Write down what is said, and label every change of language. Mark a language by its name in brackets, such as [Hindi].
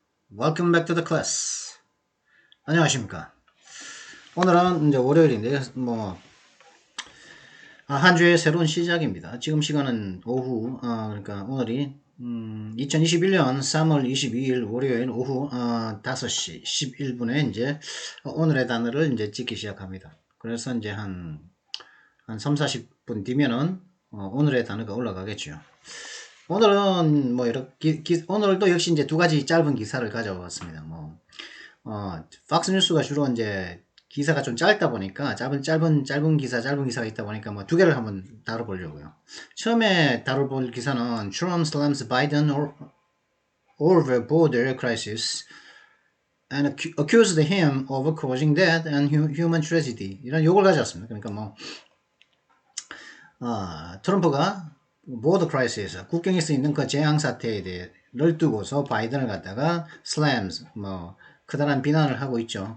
[English] Welcome back to the class. [Korean] 안녕하십니까. 오늘은 이제 월요일인데 한 주의 새로운 시작입니다. 지금 시간은 오후 그러니까 오늘이 2021년 3월 22일 월요일 오후 5시 11분에 이제 오늘의 단어를 이제 찍기 시작합니다. 그래서 이제 한 3, 40분 뒤면은 오늘의 단어가 올라가겠죠. 오늘은 이렇게 오늘도 역시 이제 두 가지 짧은 기사를 가져왔습니다. 팍스뉴스가 주로 이제 기사가 좀 짧다 보니까 짧은 기사가 있다 보니까 두 개를 한번 다뤄보려고요. 처음에 다뤄볼 기사는 [English] Trump slams Biden over border crisis and accused him of causing death and human tragedy. [Korean] 이런 욕을 가져왔습니다. 그러니까 트럼프가 보더 크라이시스, 국경에서 있는 그 재앙 사태에 대해를 두고서 바이든을 갖다가 slams, 크다란 비난을 하고 있죠.